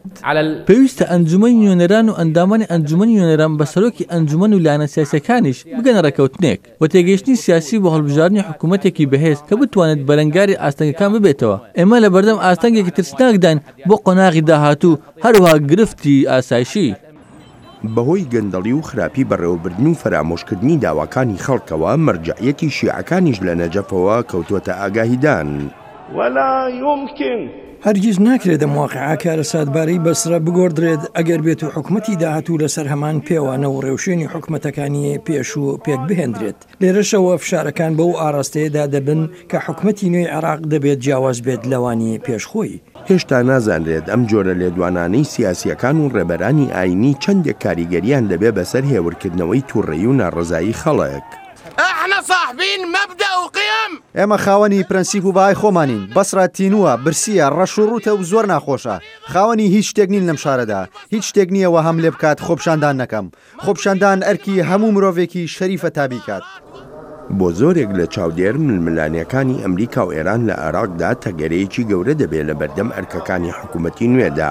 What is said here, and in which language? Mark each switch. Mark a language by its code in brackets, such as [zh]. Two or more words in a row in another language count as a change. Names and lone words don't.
[ckb] پێویستە ئەنجومەی نوێنەران و ئەندامانی ئەنجومەنی نوێنەران بە سەرۆکی ئەنجومەن و لایەنە سیاسەکانیش بگەنە ڕێکەوتنێک و تێگەیشتنی سیاسی بۆ هەڵبژاردننی حکوومەتێکی بەهێز کە بتوانێت بەرەنگاری ئاستەنگەکان ببێتەوە. ئێمە لە بەردەم ئاستەنگێکی ترسناکدان بۆ قۆناغی داهاتوو هەروەها گرفتی ئاسایشی. بەهۆی گەندەڵی و خراپی بەڕێوەبردن و فرامۆشکردنی داواکانی خەڵکەوە مەرجعیەتی شیعەکانیش لە نەجەفەوە کەوتوتە ئاگاهیدان. [ar] ولا يمكن [ckb] هەرگیز ناکرێت مواقعە کارە سادبارەی بەسرە بگۆڕدرێت ئەگەر بێت و حکوومەتی داهاتوو لەسەر هەمان پێوانە و ڕێوشێنی حکوومەتەکانی پێش و پێک بهێنرێت. لێرەشەوە فشارەکان بەو ئاراستەیەدا دەبن کە حکوومەتی نوێی عێراق دەبێت جیاواز بێت لەوانی پێشخۆی. هێشتا نازانرێت ئەم جۆرە لێدوانانەی سیاسیەکان و ڕێبەرانی ئاینی چەندێک کاریگەریان دەبێت بەسەر هێورکردنەوەی تووڕێی و ناڕزایی خەڵک. [ar] احنا صاحبين مبدأ وقيم. [ckb] ئێمە خاوەنی پرەنسیپ و بای خۆمانین. بەسرا تینووە، برسیە، ڕەش و ڕوتە و زۆر ناخۆشە. خاوەنی هیچ شتێک نین لەم شارەدا. هیچ شتێک نییەوە هەم لێ بکات خۆپشاندان نەکەم. خۆپشاندان ئەرکی هەموو مرۆڤێکی شەریفە تابی کات. بۆ زۆرێک لە چاودێر ململانیەکانی ئەمریکا و ئێران لە عێراقدا تەگەرەیەکی گەورە دەبێت لە بەردەم ئەرکەکانی حکوومەتی نوێدا.